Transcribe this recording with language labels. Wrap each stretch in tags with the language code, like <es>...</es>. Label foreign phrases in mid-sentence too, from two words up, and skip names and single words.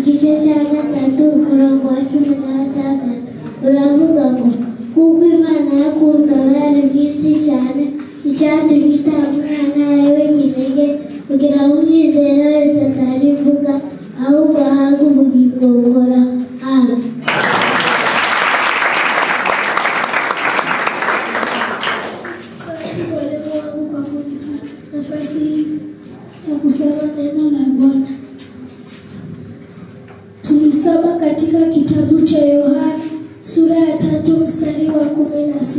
<rw>cya gatatu umurongo wa 16 uravuga ngo kuko Imana yakunze abari mu isi cyane icyatumye itanga umwana wawe w'ikinege kugira ngo umwizera wese atarimbuka ahubwo ahabwe ubugingo buhoraho. Amen.</rw> <sw>Nafasi hii cha kusema neno la Bwana. Tulisoma katika kitabu cha Yohana sura ya 3 mstari wa 16.</sw>